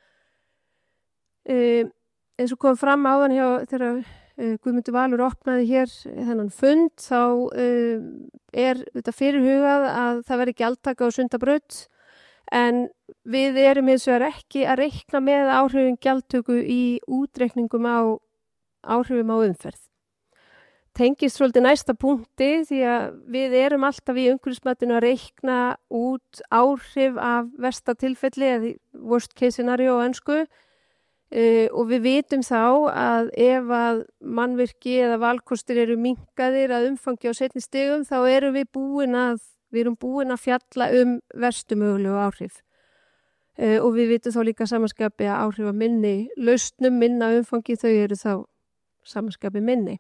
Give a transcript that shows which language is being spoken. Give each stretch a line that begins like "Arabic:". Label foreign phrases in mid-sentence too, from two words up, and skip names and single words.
Icelandic: Eins og kom fram áðan hjá þegar Guðmundur Valur opnaði hér þennan fund, þá er þetta fyrirhugað að það veri gjaldtaka á Sundabraut en við erum hins vegar ekki að reikna með áhrifum gjaldtöku í útreikningum á áhrifum á umferð. Tengist svolítið næsta punkti því að við erum alltaf í umhverfismatinu að reikna út áhrif af versta tilfelli eða
English: worst case scenario
Icelandic: á ensku. Og við vitum þá að ef að mannvirki eða valkostir eru minnkaðir að umfangi á seinni stigum þá erum við búin að fjalla verstu mögulegu áhrif. Og við vitum þá líka samanskapi að áhrif að minni lausnum, minna umfangi, þau eru þá samanskapi minni.